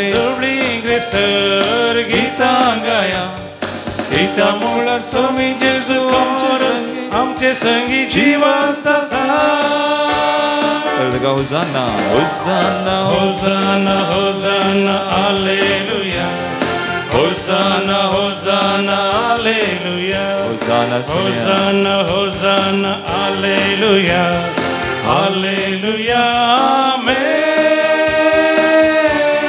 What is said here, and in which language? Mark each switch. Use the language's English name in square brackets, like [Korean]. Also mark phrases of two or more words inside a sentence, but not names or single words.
[Konkani] सर गीता गाया गीता मुळार स्वामी जेजू आमचे संगी जिवंत आसा [Latin] Hosanna Hosanna Hosanna, Hosanna, Alleluia. Hosanna, Hosanna, Alleluia. होसाना Hosanna, Hosanna, Alleluia. Alleluia, Amen.